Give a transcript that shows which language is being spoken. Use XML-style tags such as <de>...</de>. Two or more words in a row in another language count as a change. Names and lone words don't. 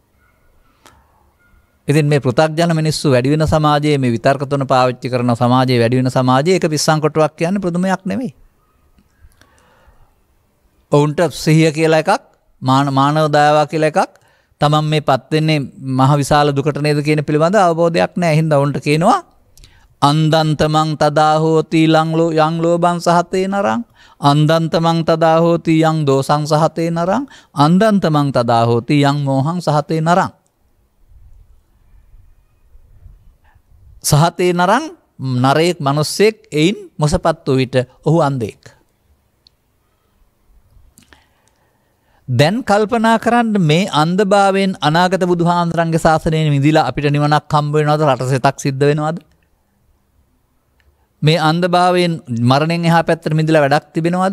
<si>ඉතින් මේ පෘථග්ජන මිනිස්සු වැඩි වෙන සමාජයේ මේ විතර්ක තුන පාවිච්චි කරන සමාජයේ වැඩි වෙන සමාජයේ ඒක පිස්සන් කොටුවක් කියන්නේ ප්‍රදුමයක් නෙමෙයි. ඔවුන්ට සිහිය කියලා එකක් මානව දයාව කියලා එකක් තමන් මේ පත් වෙන්නේ මහ විශාල දුකට නේද කියන පිළිබඳ අවබෝධයක් නැහැ. හින්දා උන්ට කියනවා</si> <pi>අන්දන්තමං තදා හෝති යං ලෝභං සහතේ නරං අන්දන්තමං තදා හෝති යං දෝසං සහතේ නරං අන්දන්තමං තදා හෝති යං මෝහං සහතේ නරං සහතේ නරං</pi> <si>නරේක් මිනිස්සෙක් එයින් මොසපත් වූ විට ඔහු අන්ධෙක්. දැන් කල්පනා කරන්න මේ අන්ධභාවයෙන් අනාගත බුදුහාඳුරන්ගේ ශාසනයෙන් මිදිලා අපිට නිවනක් හම්බ වෙනවද? රටසෙතක් සිද්ධ වෙනවද? මේ අන්ධභාවයෙන් මරණයෙන් එහා පැත්තට මිදිලා වැඩක් තිබෙනවද?</si>